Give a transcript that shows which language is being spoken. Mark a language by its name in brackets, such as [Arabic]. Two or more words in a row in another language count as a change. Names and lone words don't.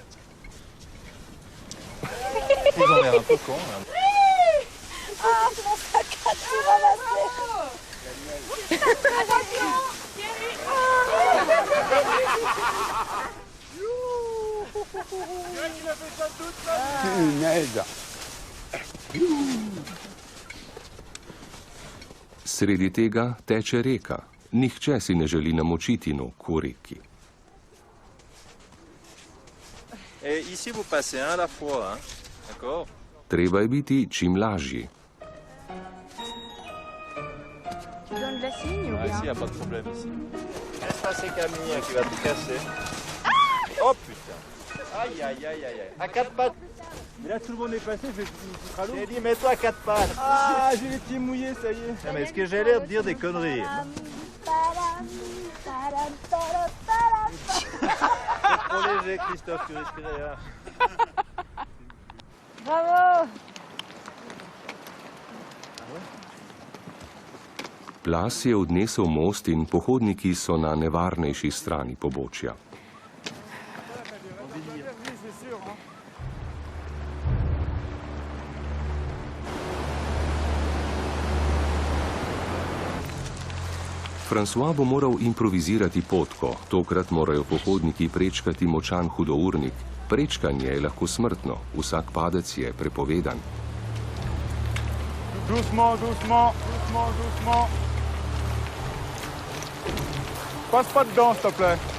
[French] Vous en avez un peu con, là. Ah, mon sac à tout ramasser. Attention, Punaise. [Slovenian] Sredi tega teče reka. Nihče si ne želi namočiti nog v reki. [French] Et ici, vous passez un à la fois, hein? D'accord? [Slovenian] Treba je biti čim lažji. [French] Tu donnes de signe ou Ah, bien? ici, il n'y a pas de problème ici. Laisse passer Camille qui va tout casser. Oh putain. Aïe, aïe, aïe, aïe, aïe. À quatre pattes. Mais là, tout le monde est passé, je vais te J'ai dit, mets-toi à quatre pattes. Ah, j'ai les pieds mouillés, ça y est. Non, mais est-ce que j'ai l'air de dire des conneries? C'est trop léger, Christophe, tu risques rien. Bravo! [Slovenian] Plas je odnesel most in pohodniki so na nevarnejši strani pobočja. François bo moral improvizirati potko. Tokrat morajo pohodniki prečkati močan hudournik. Prečkanje je lahko smrtno. Vsak padec je prepovedan. [French] Doucement, doucement, doucement, doucement. Passe pas dedans, s'il te plaît.